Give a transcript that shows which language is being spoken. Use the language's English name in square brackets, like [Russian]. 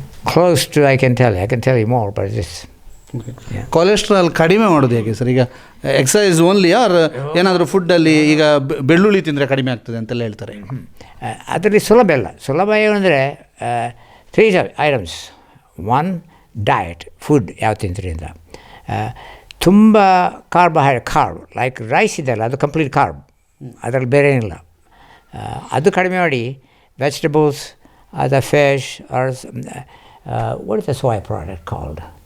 [English] Close to, I can tell you more, but it's [Kannada] cholesterol ಕಡಿಮೆ ಮಾಡೋದು ಹೇಗೆ sir? ಈಗ ಎಕ್ಸಸೈಸ್ ಓನ್ಲಿ ಆರ್ ಏನಾದರೂ ಫುಡ್ಡಲ್ಲಿ ಈಗ ಬೆಳ್ಳುಳ್ಳಿ ತಿಂದರೆ ಕಡಿಮೆ ಆಗ್ತದೆ ಅಂತೆಲ್ಲ ಹೇಳ್ತಾರೆ. ಅದರಲ್ಲಿ ಸುಲಭ ಏನಂದರೆ 3 ಐಟಮ್ಸ್. 1, ಡಯಟ್, ಫುಡ್ ಯಾವ ತಿಂದ್ರಿಂದ. ತುಂಬ ಕಾರ್ಬ್ ಲೈಕ್ ರೈಸ್ ಇದೆಯಲ್ಲ, ಅದು ಕಂಪ್ಲೀಟ್ ಕಾರ್ಬ್, ಅದರಲ್ಲಿ ಬೇರೆ ಏನಿಲ್ಲ. ಅದು ಕಡಿಮೆ ಮಾಡಿ vegetables, [English] the fish, or what is the soy product called?